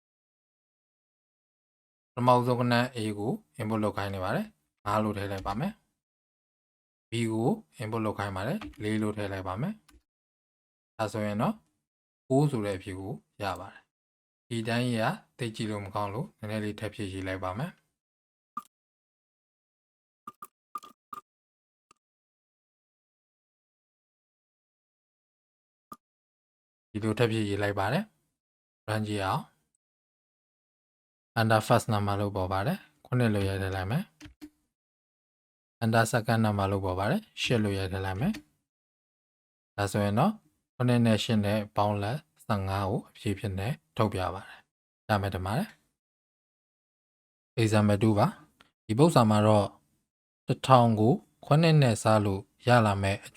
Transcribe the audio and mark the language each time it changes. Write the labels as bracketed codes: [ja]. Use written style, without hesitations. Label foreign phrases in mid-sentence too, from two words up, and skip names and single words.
[my] ပထမဆုံးကဏ္ဍ A ကို input လုပ်ခိုင်းနေပါတယ်5လို့ထည့်လိုက်ပါမယ်။ B ကို input လုပ်ခိုင်းပါတယ်4လို့ထည့်လိုက်ပါမယ်။ဒါဆိုရင်တော့6ဆိုတဲ့အဖြေကိုရပါတယ်။ဒီတိုင်းကြီးကသိကြည့်လို့မကောင်းလို့နည်းနည်းလေးထပ်ဖြည့်ရေးလိုက်ပါမယ်။ ဒီလိုထပ်ဖြည့်ရေးလိုက်ပါတယ် run ကြည့်အောင် [en] under first number [my] လို့ပေါ်ပါတယ်9လို့ရိုက်ထည့်လိုက်မယ် [en] under second number [my] လို့ပေါ်ပါတယ်10လို့ရိုက်ထည့်လိုက်မယ်ဒါဆိုရင်တော့9နဲ့10နဲ့ပေါင်း လက်15ကိုအဖြေဖြစ်နေထုတ်ပြပါတယ်ရမယ်တမပါတယ် example 2ပါဒီပုဒ်စာမှာတော့1000ကို9နဲ့စားလို့ရလာမဲ့အ